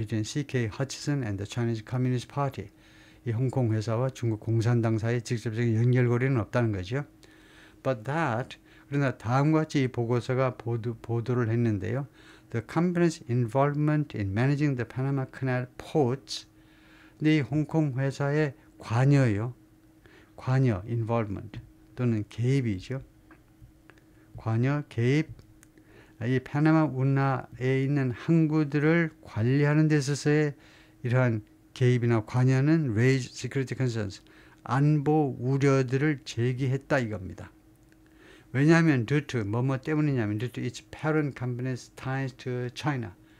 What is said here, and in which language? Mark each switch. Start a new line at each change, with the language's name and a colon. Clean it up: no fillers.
English: Between CK Hutchison and the Chinese Communist Party.
Korean: 이 홍콩 회사와 중국 공산당 사이의 직접적인 연결고리는 없다는 거죠.
English: But that,
Korean: 그러나 다음과 같이 이 보고서가 보도를 했는데요.
English: The company's involvement in managing the Panama Canal ports.
Korean: 근데 이 홍콩 회사의 관여, involvement 또는 개입이죠. 관여, 개입, 이 파나마 운하에 있는 항구들을 관리하는 데 있어서의 이러한 개입이나 관여는
English: raise security concerns,
Korean: 안보 우려들을 제기했다 이겁니다. 왜냐하면
English: due to,
Korean: 뭐뭐 때문이냐면
English: due to its parent company's ties to China.